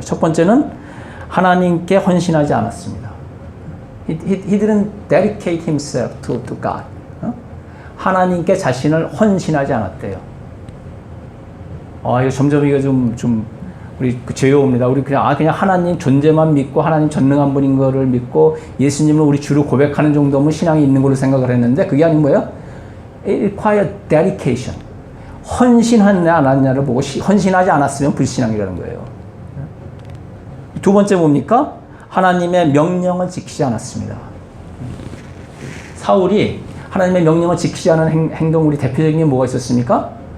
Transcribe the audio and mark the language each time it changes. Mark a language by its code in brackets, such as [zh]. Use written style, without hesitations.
[ko] 첫 번째는 하나님께 헌신하지 않았습니다. [en] He didn't dedicate himself to God. [ko] 하나님께 자신을 헌신하지 않았대요. 이거 점점 이거 좀 우리 죄요입니다. 우리 그냥 하나님 존재만 믿고 하나님 전능한 분인 거를 믿고 예수님을 우리 주로 고백하는 정도면 신앙이 있는 걸로 생각을 했는데 그게 아닌 뭐예요? [en] It requires dedication. [ko] 헌신하냐 안 하냐를 보고 헌신하지 않았으면 불신앙이라는 거예요. 두 번째 뭡니까? 하나님의 명령을 지키지 않았습니다. 사울이 하나님의 명령을 지키지 않은 행동 우리 대표적인 게 뭐가 있었습니까?